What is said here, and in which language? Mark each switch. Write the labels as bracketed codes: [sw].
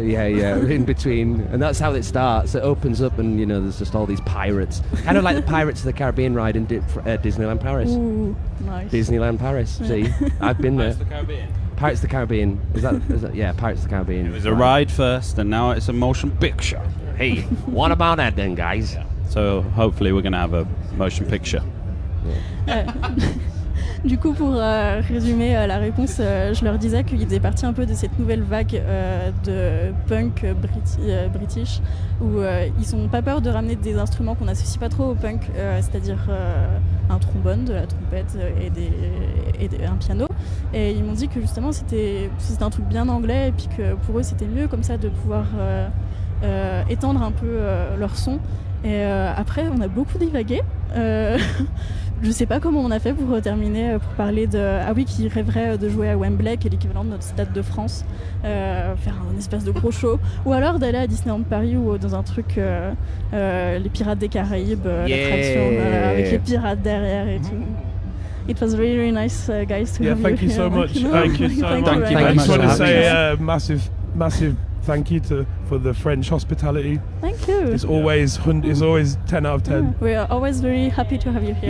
[en] Yeah, in between, and that's how it starts. It opens up, and there's just all these pirates, kind of like the Pirates of the Caribbean ride in Disneyland Paris. Ooh, nice. Disneyland Paris. See, I've been there. the Caribbean. Pirates of the Caribbean. Is that? Yeah, Pirates of the Caribbean. It was a ride first, and now it's a motion picture. Hey, what about that then, guys? So hopefully we're gonna have a motion picture. [fr] Du coup, pour résumer la réponse, je leur disais qu'ils faisaient partie un peu de cette nouvelle vague de punk british, où ils sont pas peur de ramener des instruments qu'on n'associe pas trop au punk, c'est-à-dire un trombone, de la trompette et un piano. Et ils m'ont dit que justement c'était un truc bien anglais, et puis que pour eux c'était mieux comme ça de pouvoir étendre un peu leur son. Et après, on a beaucoup divagué. Je sais pas comment on a fait pour terminer, pour parler de... Ah oui, qui rêverait de jouer à Wembley, qui est l'équivalent de notre Stade de France, faire un espèce de gros show. Ou alors d'aller à Disneyland Paris ou dans un truc, les Pirates des Caraïbes, l'attraction avec les pirates derrière et tout. [en] It was really, really nice, guys, to have you thank you here. so much. Thank you so much. Thank you I very just much want to for say having massive thank you for the French hospitality. Thank you. It's always 10 out of 10. We are always very happy to have you here.